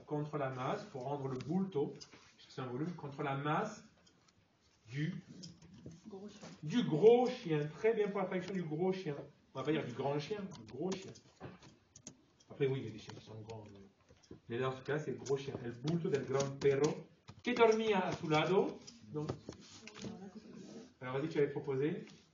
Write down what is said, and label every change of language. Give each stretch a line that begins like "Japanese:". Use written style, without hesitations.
French: Contre la masse, pour rendre le bulto, puisque c'est un volume, contre la masse du gros chien. Très bien pour la traduction du gros chien. On va pas dire du grand chien, du gros chien. Après, oui, il y a des chiens qui sont grands. Mais dans ce cas, c'est le gros chien.
Spanish: El bulto del gran perro que dormía a su lado.
French: Donc, alors, vas-y, tu avais proposé.